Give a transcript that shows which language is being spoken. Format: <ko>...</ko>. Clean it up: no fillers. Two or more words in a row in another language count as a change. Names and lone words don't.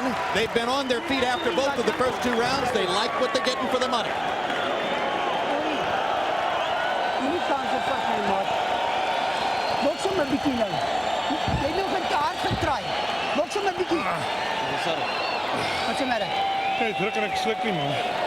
<en>They've been on their feet after both of the first 2 rounds. They like what they're getting for the money. What's the matter?</en> <nl>Hey, druk en ik slik niet, man.</nl>